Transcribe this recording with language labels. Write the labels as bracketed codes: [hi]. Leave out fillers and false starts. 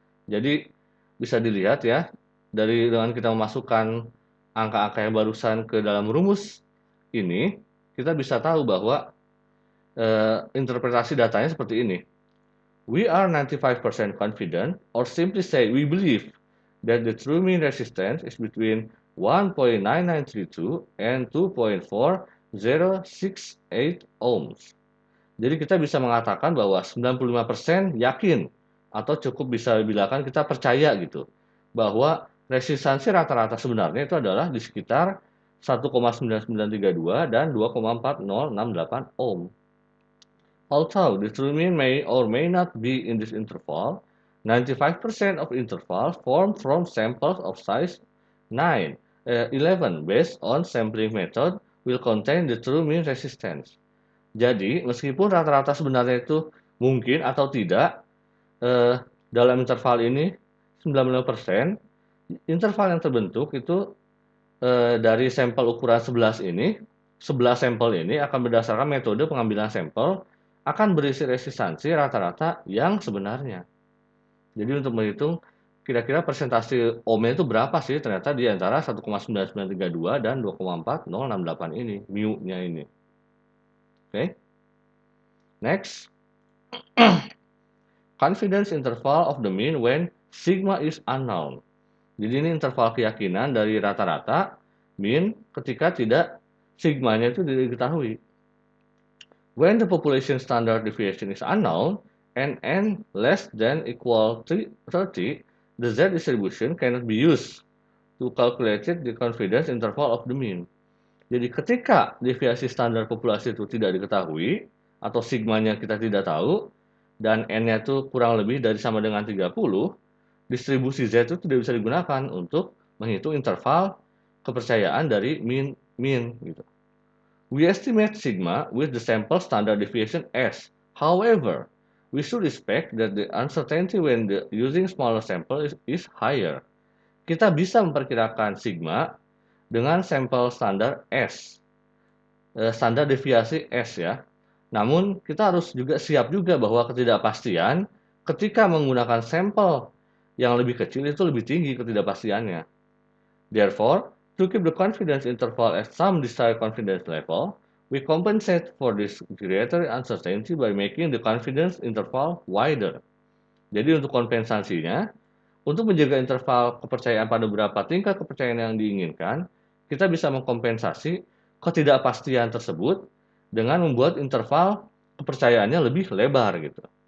[id] Jadi bisa dilihat ya, dengan kita memasukkan angka-angka yang barusan ke dalam rumus ini, kita bisa tahu bahwa interpretasi datanya seperti ini. [en] We are 95% confident, or simply say we believe that the true mean resistance is between 1.9932 and 2.4068 ohms. [id] Jadi kita bisa mengatakan bahwa 95% yakin atau cukup bisa dibilangkan kita percaya gitu bahwa resistansi rata-rata sebenarnya itu adalah di sekitar 1,9932 dan 2,4068 ohm. [en] Although the true mean may or may not be in this interval, 95% of intervals formed from samples of size 11 based on sampling method will contain the true mean resistance. [id] Jadi, meskipun rata-rata sebenarnya itu mungkin atau tidak, dalam interval ini 95%, interval yang terbentuk itu dari sampel ukuran 11 ini, 11 sampel ini akan berdasarkan metode pengambilan sampel akan berisi resistansi rata-rata yang sebenarnya. Jadi untuk menghitung kira-kira persentase ohmnya itu berapa sih ternyata di antara 1,9932 dan 2,4068 ini, mu-nya ini. [en] Oke. Next. Confidence interval of the mean when sigma is unknown. [id] Jadi ini interval keyakinan dari rata-rata mean ketika sigmanya itu tidak diketahui. [en] When the population standard deviation is unknown and n less than equal to 30, the Z distribution cannot be used to calculate the confidence interval of the mean. [id] Jadi ketika deviasi standar populasi itu tidak diketahui atau sigmanya kita tidak tahu dan n-nya itu kurang lebih dari sama dengan 30, distribusi Z itu tidak bisa digunakan untuk menghitung interval kepercayaan dari mean gitu. [en] We estimate sigma with the sample standard deviation S. However, we should expect that the uncertainty when using smaller sample is higher. [id] Kita bisa memperkirakan sigma dengan sampel standar S, standar deviasi S ya. Namun kita harus juga siap juga bahwa ketidakpastian ketika menggunakan sampel yang lebih kecil itu lebih tinggi ketidakpastiannya. [en] Therefore, to keep the confidence interval at some desired confidence level, we compensate for this greater uncertainty by making the confidence interval wider. [id] Jadi untuk kompensasinya, untuk menjaga interval kepercayaan pada beberapa tingkat kepercayaan yang diinginkan, kita bisa mengkompensasi ketidakpastian tersebut dengan membuat interval kepercayaannya lebih lebar gitu.